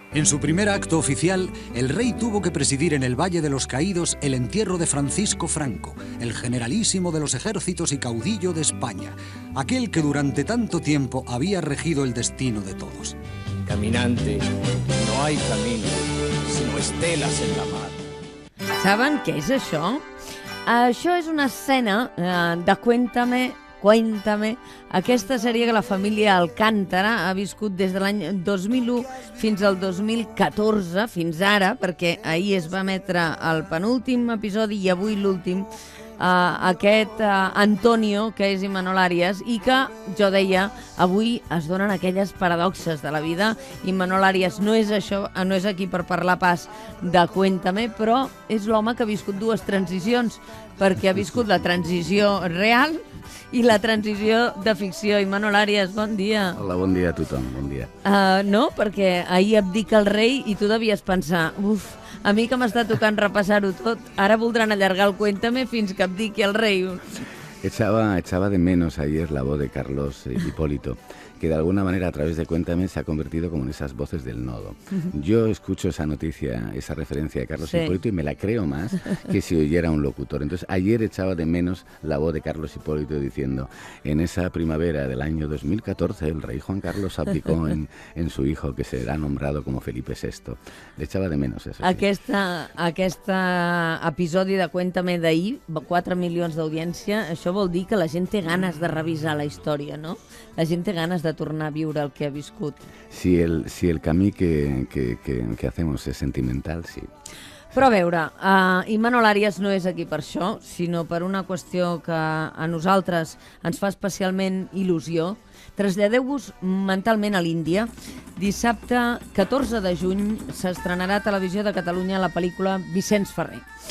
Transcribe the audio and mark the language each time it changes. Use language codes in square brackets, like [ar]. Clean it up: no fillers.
[es] En su primer acto oficial, el rey tuvo que presidir en el Valle de los Caídos el entierro de Francisco Franco, el generalísimo de los ejércitos y caudillo de España, aquel que durante tanto tiempo había regido el destino de todos. Caminante, no hay camino, sino estelas en la mar. [ca] Saben què és això? Això és una escena de Cuéntame, aquesta sèrie que la família Alcántara ha viscut des de l'any 2001 fins al 2014, fins ara, perquè ahir es va emetre el penúltim episodi i avui l'últim, aquest Antonio, que és Imanol Arias, i que, jo deia, avui es donen aquelles paradoxes de la vida. Imanol Arias no és això, no és aquí per parlar pas de Cuéntame, però és l'home que ha viscut dues transicions, perquè ha viscut la transició real i la transició de ficció. Imanol Arias, bon dia. Hola, bon dia a tothom, bon dia. No, perquè ahir abdica el rei i tu devies pensar, a mi que m'està tocant repassar-ho tot, ara voldran allargar el Cuéntame fins que abdiqui el rei. [es] Echaba de menos ayer la voz de Carlos Hipólito, que de alguna manera a través de Cuéntame se ha convertido como en esas voces del nodo. Yo escucho esa noticia, esa referencia de Carlos Hipólito y me la creo más que si oyera un locutor. Entonces ayer echaba de menos la voz de Carlos Hipólito diciendo: en esa primavera del año 2014 el rey Juan Carlos abdicó en su hijo, que será nombrado como Felipe VI. Le echava de menos eso. [ca] Aquest episodi de Cuéntame d'ahir, 4 milions d'audiència, això vol dir que la gent té ganes de revisar la història, no? La gent té ganes de tornar a viure el que ha viscut. [es] Si el camí que hacemos es sentimental, sí. [ca] Però a veure, Imanol Arias no és aquí per això, sinó per una qüestió que a nosaltres ens fa especialment il·lusió. Traslladeu-vos mentalment a l'Índia. Dissabte 14 de juny s'estrenarà a Televisió de Catalunya la pel·lícula Vicenç Ferrer.